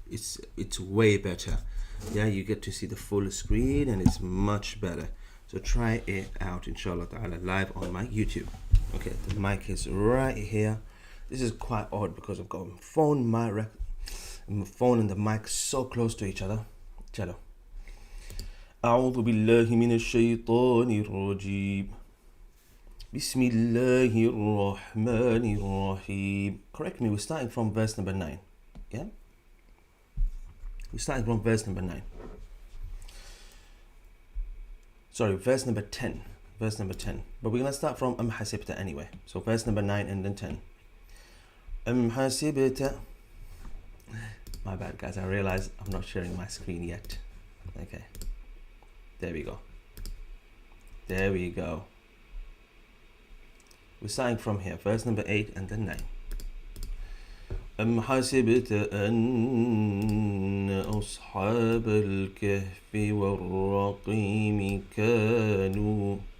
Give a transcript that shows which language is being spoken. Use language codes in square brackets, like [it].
[en] It's way better. Yeah, you get to see the full screen and it's much better. So try it out, inshallah ta'ala, live on my YouTube. Okay, the mic is right here. This is quite odd because I've got my phone and the mic so close to each other. [ur] Chalo. [ar] أعوذ بالله من الشيطان الرجيم. بسم الله الرحمن الرحيم. [en] Correct me, we're starting from verse number 9. Yeah? We're starting from verse number 9. Sorry, verse number 10. Verse number 10. But we're going to start from حسبت anyway. So verse number 9 and then 10. حسبت. My bad, guys. I realize I'm not sharing my screen yet. Okay. There we go. There we go. We're starting from here, verse number 8 and then 9. [ar] أم حسبت أن أصحاب الكهف والرقيم كانوا